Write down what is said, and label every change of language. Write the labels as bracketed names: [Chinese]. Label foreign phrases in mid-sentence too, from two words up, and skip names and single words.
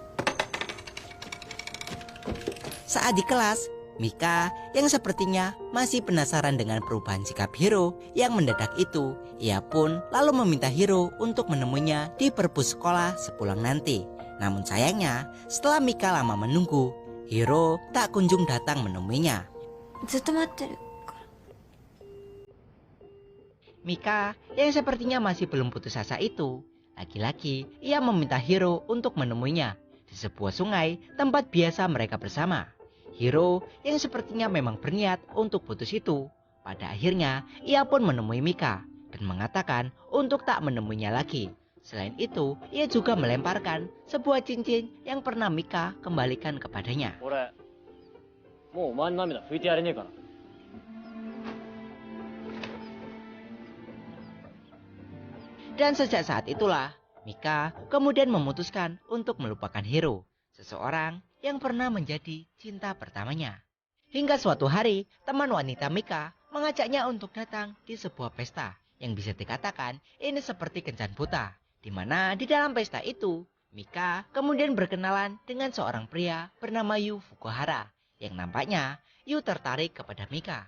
[Indonesian] Saat di kelas, Mika yang sepertinya masih penasaran dengan perubahan sikap Hiro yang mendadak itu, ia pun lalu meminta Hiro untuk menemuinya di perpus sekolah sepulang nanti. Namun sayangnya, setelah Mika lama menunggu, Hiro tak kunjung datang menemuinya. [Japanese] ずっと待ってる。 [Indonesian] Mika yang sepertinya masih belum putus asa itu, lagi-lagi ia meminta Hiro untuk menemuinya di sebuah sungai tempat biasa mereka bersama. Hiro yang sepertinya memang berniat untuk putus itu, pada akhirnya ia pun menemui Mika dan mengatakan untuk tak menemuinya lagi. Selain itu, ia juga melemparkan sebuah cincin yang pernah Mika kembalikan kepadanya. [Japanese] 俺もうお前の涙拭いてやれねえから。 [Indonesian] Dan sejak saat itulah, Mika kemudian memutuskan untuk melupakan Hiro, seseorang yang pernah menjadi cinta pertamanya. Hingga suatu hari, teman wanita Mika mengajaknya untuk datang di sebuah pesta yang bisa dikatakan ini seperti kencan buta, di mana di dalam pesta itu, Mika kemudian berkenalan dengan seorang pria bernama Yu Fukuhara, yang nampaknya Yu tertarik kepada Mika.